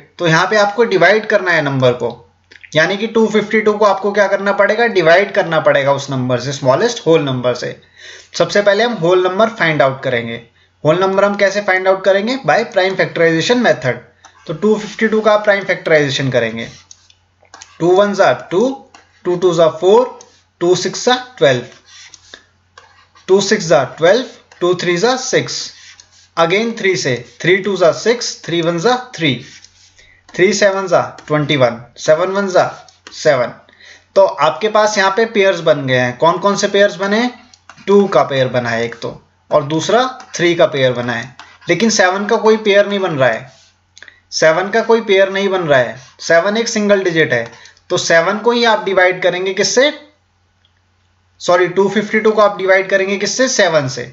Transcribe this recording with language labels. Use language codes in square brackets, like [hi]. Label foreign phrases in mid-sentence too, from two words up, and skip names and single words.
[hi] तो यहाँ पे आपको डिवाइड करना है नंबर को, यानी कि 252 को आपको क्या करना पड़ेगा, डिवाइड करना पड़ेगा उस नंबर से, [en] smallest whole number [hi] से। सबसे पहले हम [en] whole number find out [hi] करेंगे। होल नंबर हम कैसे फाइंड आउट करेंगे, [en] by prime factorization method. [hi] तो 252 का [en] prime factorization [hi] करेंगे। [en] 2 1s are 2, 2 2s are 4, 2 6s are 12, 2 6s are 12, 2 3s are 6, अगेन 3 से 3 2s are 6, 3 1s are 3, 3 7s are 21, 7 1s are 7। [hi] तो आपके पास यहाँ पे पेयर्स बन गए हैं। कौन कौन से पेयर्स बने हैं, 2 का पेयर बना है एक तो, और दूसरा 3 का पेयर बना है। लेकिन 7 का कोई पेयर नहीं बन रहा है, 7 का कोई पेयर नहीं बन रहा है। 7 एक [en] single digit [hi] है, तो 7 को ही आप डिवाइड करेंगे किससे, सॉरी 252 को आप डिवाइड करेंगे किससे, 7 से।